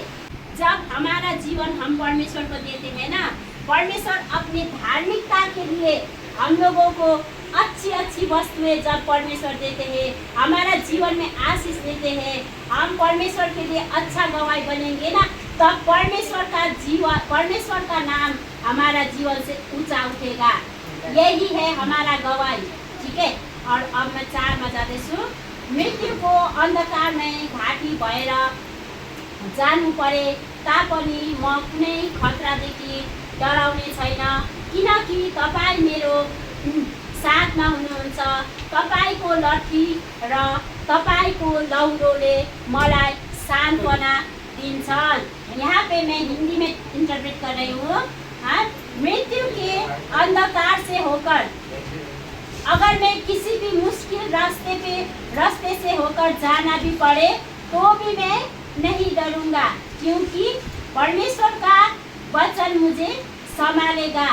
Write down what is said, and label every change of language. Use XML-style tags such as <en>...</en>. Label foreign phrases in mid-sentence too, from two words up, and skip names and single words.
<hi>जब हमारा जीवन हम परमेश्वर को देते हैं ना, परमेश्वर अपनी धार्मिकता के लिए हम लोगों को अच्छी अच्छी वस्तुएं जब परमेश्वर देते हैं, हमारा जीवन में आशीष देते हैं, हम परमेश्वर के लिए अच्छा गवाही बनेंगे ना, तब परमेश्वर का नाम हमारा जीवन से ऊंचा उठेगा। यही है हमारा गवाही। ठीक है। और अब मैं 4</hi> <ne>मा जाँदैछु। मृत्युको अन्धकारमै घाटी भएर जानु परे तापनि म कुनै खतरादेखि डराउने छैन, किनकि तपाईँ मेरो साथमा हुनुहुन्छ। तपाईँको लट्ठी र तपाईँको लौरोले मलाई सांत्वना दिन्छन्।</ne> <hi>यहाँ पे मैं हिंदी में इंटरप्रेट कर रही हूँ। हाँ, मृत्यु के अंधकार से होकर अगर मैं किसी भी मुश्किल रास्ते से होकर जाना भी पड़े तो भी मैं नहीं डरूंगा, क्योंकि परमेश्वर का वचन मुझे संभालेगा।</hi>